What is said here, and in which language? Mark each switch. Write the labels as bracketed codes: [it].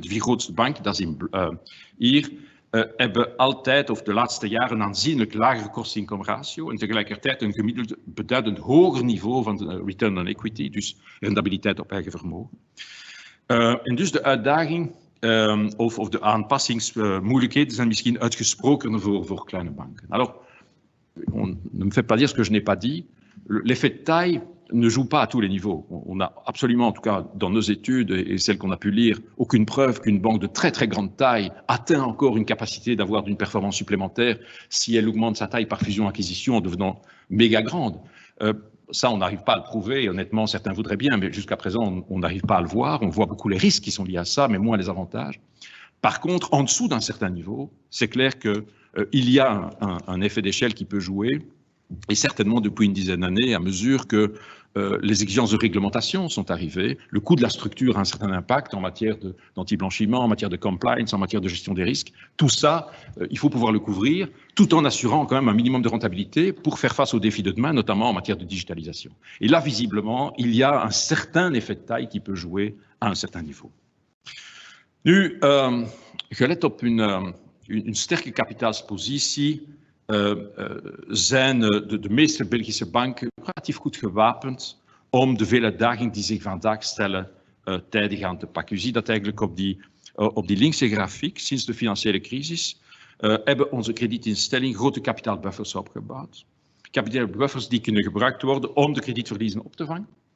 [nl] En de 4 grootste banken, dat is hier, hebben altijd of de laatste jaren een aanzienlijk lagere kosten-income-ratio en tegelijkertijd een gemiddeld beduidend hoger niveau van de return on equity, dus rendabiliteit op eigen vermogen. En dus de uitdaging of de aanpassingsmoeilijkheden zijn misschien uitgesprokener voor kleine banken. [fr] Alors, on ne me fait pas dire ce que je n'ai pas dit. L'effet de taille ne joue pas à tous les niveaux. On n'a absolument, en tout cas dans nos études et celles qu'on a pu lire, aucune preuve qu'une banque de très très grande taille atteint encore une capacité d'avoir une performance supplémentaire si elle augmente sa taille par fusion-acquisition en devenant méga grande. Ça, on n'arrive pas à le prouver. Honnêtement, certains voudraient bien, mais jusqu'à présent, on n'arrive pas à le voir. On voit beaucoup les risques qui sont liés à ça, mais moins les avantages. Par contre, en dessous d'un certain niveau, c'est clair qu'il y a un effet d'échelle qui peut jouer, et certainement depuis une dizaine d'années, à mesure que les exigences de réglementation sont arrivées, le coût de la structure a un certain impact en matière d'anti-blanchiment, en matière de compliance, en matière de gestion des risques. Tout ça, il faut pouvoir le couvrir, tout en assurant quand même un minimum de rentabilité pour faire face aux défis de demain, notamment en matière de digitalisation. Et là, visiblement, il y a un certain effet de taille qui peut jouer à un certain niveau. [nl] Nu, gelet op een sterke kapitaalspositie zijn de meeste Belgische banken relatief goed gewapend om de vele uitdagingen die zich vandaag stellen tijdig aan te pakken. U ziet dat eigenlijk op die linkse grafiek. Sinds de financiële crisis hebben onze kredietinstellingen grote kapitaalbuffers opgebouwd. Kapitaalbuffers die kunnen gebruikt worden om de kredietverliezen op te vangen.